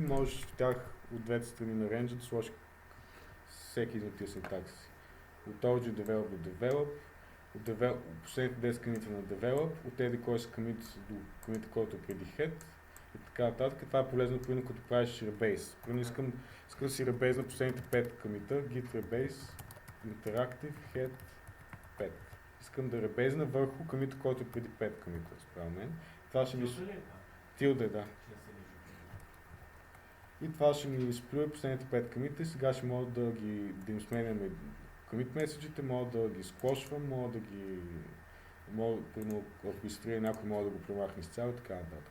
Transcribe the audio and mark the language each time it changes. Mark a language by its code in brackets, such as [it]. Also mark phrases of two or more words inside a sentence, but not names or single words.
[bg] Можеш в тях от двете страни на рейнджа да сложиш всеки един от тия синтакси. От OG develop до develop, от последните 10 комита на develop, от еди кой са комит до комита, който е преди head и така нататък. Това е полезно, примерно, като правиш rebase. Примерно искам да си rebase на последните 5 комита, [en] git rebase, interactive, head, 5. [bg] Искам да ребейзна върху комита, който е преди 5 комита, спрямо мен. Това ще ми... Tilde, да. И това ще ми изплюе последните 5 комита и сега ще мога да им сменяме commit меседжите, мога да ги склошвам, мога, примерно, ако изтрия някой, мога да го премахне изцяло и така нататък.